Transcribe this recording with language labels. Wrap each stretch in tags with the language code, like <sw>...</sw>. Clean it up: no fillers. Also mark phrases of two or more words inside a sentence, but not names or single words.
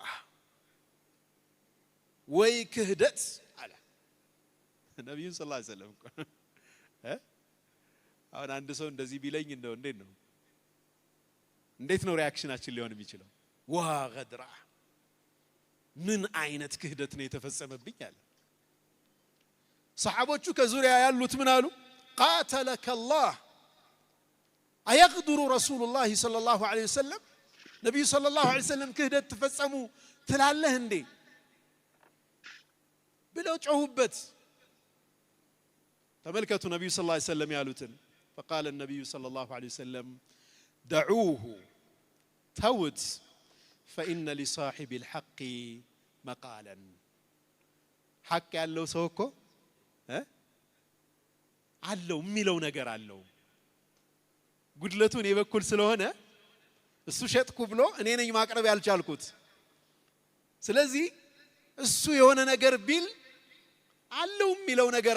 <am>ወይ ክህደት አለ ነብዩ</am> <ar>صلى الله عليه وسلم</ar> <am>አሁን አንድ ሰው እንደዚህ ቢለኝ እንደው እንዴት ነው ሪአክሽናችን ሊሆን የሚችለው</am> <ar>وا غدرا</ar> <am>ምን አይነት ክህደት ነው የተፈጸመብኝ አለ ሰሃቦቹ ከዙሪያ ያሉት ምን አሉ</am> <ar>قاتلك الله ايغدر رسول الله صلى الله عليه وسلم</ar> <am>ነብዩ</am> <ar>صلى الله عليه وسلم</ar> <am>ክህደት ተፈጸሙ ትላለህ እንዴ ብለው ጮሁበት ተመልከቱ ነብዩ</am> <ar>صلى الله عليه وسلم</ar> <am>ያሉትን</am> <ar>فقال النبي صلى الله عليه وسلم دعوه توت فإن لصاحب الحق مقالا</ar> <am>حق ያለው ሰው እኮ አለው የሚለው ነገር አለው ጉድለቱን የበኩል ስለሆነ እሱ ሸጥኩ ብሎ እኔ ነኝ ማቅረብ ያልቻልኩት ስለዚህ እሱ የሆነ ነገር ቢል አለው የሚለው ነገር</am>